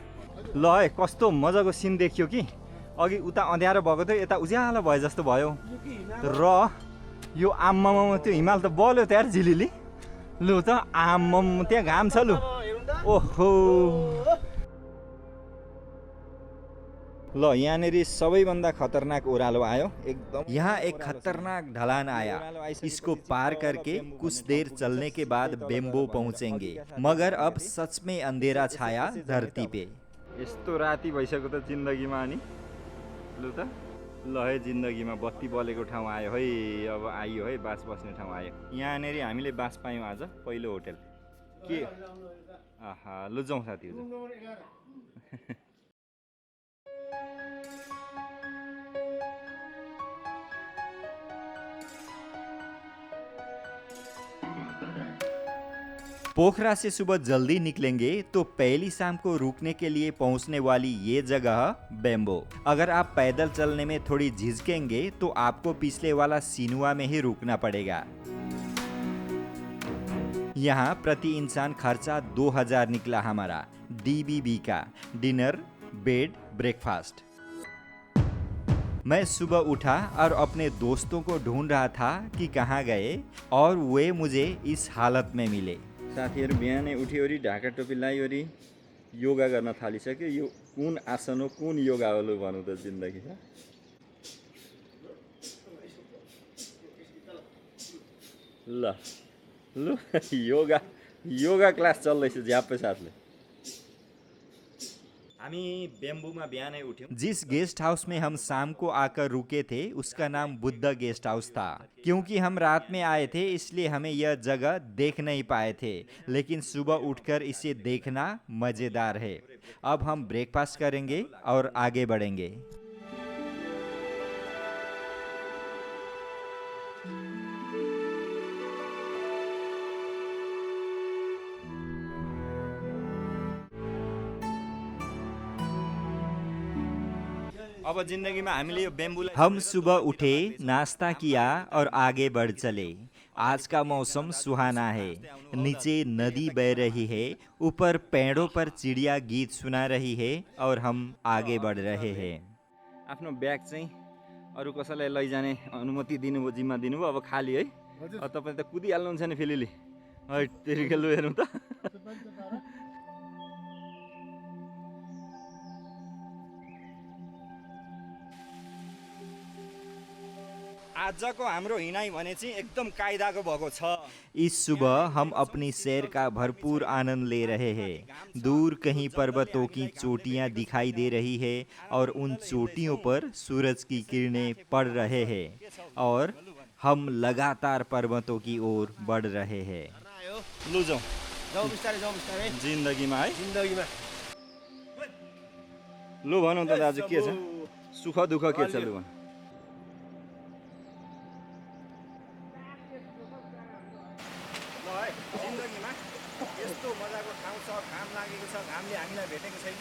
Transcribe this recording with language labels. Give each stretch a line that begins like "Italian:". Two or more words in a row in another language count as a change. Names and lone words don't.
Nepali: ल है कस्तो मजाको सिन देखियो कि। अघि उता अँध्यारो भएको थियो, यता उज्यालो भए जस्तो भयो। र यो आम्मामा त्यो हिमाल त बल्यो त यार झिलिली। लु त आम्मम त्यहाँ घाम छ लु। ओहो ल यहाँनिर सबैभन्दा खतरनाक ओह्रालो आयो एकदम।
Hindi: यहाँ एक खतरनाक ढलान आया। इसको पार करके कुछ देर चलने के बाद बेम्बो पहुंचेंगे। मगर अब सच में अंधेरा छाया धरती पे।
Nepali: यस्तो राति भइसक्यो त जिन्दगीमा। अनि लु त ल है जिन्दगीमा बत्ती बलेको ठाउँ आयो है। अब आइयो है बास बस्ने ठाउँ आयो। यहाँनिर हामीले बास पायौँ आज पहिलो होटल के। आहा लु जाउँ साथीहरू।
Hindi: पोखरा से सुबह जल्दी निकलेंगे तो पहली शाम को रुकने के लिए पहुंचने वाली ये जगह बेम्बो। अगर आप पैदल चलने में थोड़ी झिझकेंगे तो आपको पिछले वाला सिनुआ में ही रुकना पड़ेगा। यहाँ प्रति इंसान खर्चा 2000 निकला हमारा। DBB का
English: dinner, bed, breakfast.
Hindi: मैं सुबह उठा और अपने दोस्तों को ढूंढ रहा था कि कहाँ गए और वे मुझे इस हालत में मिले।
Nepali: साथीहरू बिहानै उठिवरी ढाका टोपी लाइवरी योगा गर्न थालिसक्यो। यो कुन आसन हो, कुन योगा हो, लु भनौँ त जिन्दगीमा। ल लु
English: yoga class
Nepali: चल्दैछ झ्याप्पै साथले। हामी बेम्बूमा बिहानै उठ्यौँ।
Hindi: जिस
English: guest house
Hindi: में हम शाम को आकर रुके थे उसका नाम बुद्ध
English: guest house
Hindi: था। क्योंकि हम रात में आए थे इसलिए हमें यह जगह देख नहीं पाए थे, लेकिन सुबह उठकर इसे देखना मज़ेदार है। अब हम ब्रेकफास्ट करेंगे और आगे बढ़ेंगे।
Nepali: अब जिन्दगीमा हामीले यो बेम्बूलाई
Hindi: हम सुबह उठे, नाश्ता किया और आगे बढ़ चले। आज का मौसम सुहाना है। नीचे नदी बह रही है, ऊपर पेड़ों पर चिड़िया गीत सुना रही है और हम आगे बढ़ रहे हैं।
Nepali: आफ्नो ब्याग चाहिँ अरू कसैलाई लैजाने अनुमति दिनुभयो, जिम्मा दिनुभयो।
Hindi: अब खाली है।
Nepali: हजुर। अब तपाईँ त कुदिहाल्नुहुन्छ नि फेलिले। है तेरिका लु हेरौँ त। आजको हाम्रो हिँडाइ भने चाहिँ एकदम कायदाको भएको छ।
Hindi: इस सुबह हम अपनी सैर का भरपूर आनंद ले रहे हैं। दूर कहीं पर्वतों की चोटियां दिखाई दे रही है और उन चोटियों पर सूरज की किरणें पड़ रहे हैं और हम लगातार पर्वतों की ओर बढ़ रहे हैं।
Nepali: लु जाउँ जाउँ बिस्तारै जिन्दगीमा है। जिन्दगीमा। लु भनौँ त दाजु के छ, सुख दुःख के छ, लु भन। जिन्दगीमा यस्तो मजाको ठाउँ छ, घाम लागेको छ, घामले हामीलाई भेटेको छैन।